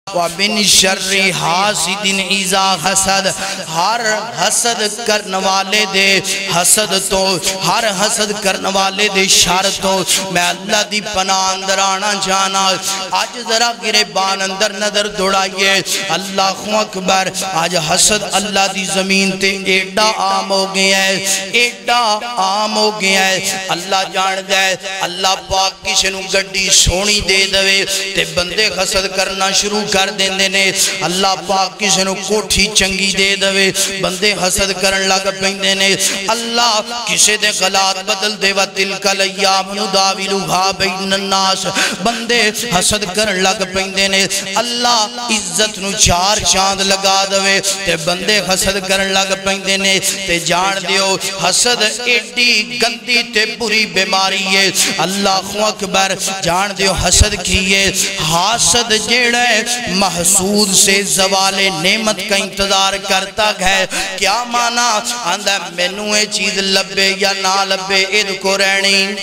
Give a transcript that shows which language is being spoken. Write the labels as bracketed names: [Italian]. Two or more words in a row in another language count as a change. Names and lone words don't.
[Arabic] وَمِن شَرِّ حَاسِدٍ اِذَا حَسَدَ [Punjabi] ہر حسد کرنے والے دے حسد تو ہر حسد کرنے والے دے شر تو میں اللہ دی پناہ اندر آنا جانا آج ذرا گریبان اندر نظر دوڑائیے اللہ اکبر آج حسد اللہ دی زمین تے ایڈا عام ہو گیا ہے ایڈا عام ہو گیا ہے اللہ جان دے اللہ پاک کسی نو گڈی سونی دے دوے تے بندے حسد کرنا شروع کر دیندے نے اللہ پاک کسی نو کوٹھی چنگی دے دوے بندے حسد کرن لگ پیندے نے اللہ کسی دے غلات بدل دے [Arabic] وَتِلْكَ الْأَيَّامُ نُدَاوِلُهَا بَيْنَ النَّاسِ [Punjabi] بندے حسد کرن لگ پیندے نے اللہ عزت نو چار چاند لگا دوے تے بندے حسد کرن لگ پیندے نے تے جان دیو حسد ایڈی گندی تے بری بیماری ہے اللہ اکبر جان دیو حسد کیے حاسد جیڑا ہے [Urdu] محسود سے زوال نعمت کا انتظار کرتا ہے [Punjabi] کیا مانا آندہ مینوں اے چیز لبے یا نہ لبے اید کو رہنی